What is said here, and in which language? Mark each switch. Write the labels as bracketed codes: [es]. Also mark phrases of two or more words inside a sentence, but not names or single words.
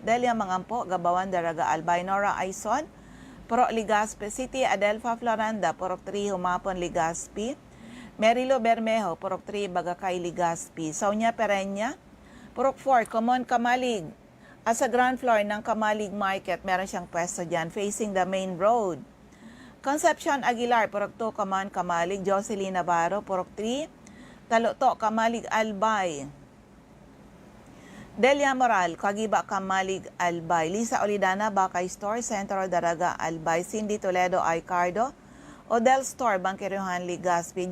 [tl] Delia Mangampo, Gabawan, Daraga, Albay, Nora Aison, Purok Legazpi City, Adelfa Floranda, Purok 3, Humapon, Legazpi. Merilo Bermejo, Purok 3, Bagakay, Legazpi. Sonia Pereña, Purok 4, Common, Kamalig. At sa ground floor ng Kamalig Market, meron siyang pwesto dyan, [en] facing the main road. [tl] Concepcion Aguilar, Purok 2, Common, Kamalig. Jocelyn Navarro, Purok 3, Taluto, Kamalig, Albay. Delia Moral, Kagiba, Kamalig, Albay. Lisa Olidana, Bakay Store, Centro Daraga, Albay. Cindy Toledo, Icardo, Odell Store, Bangkirejuan, Legazpi.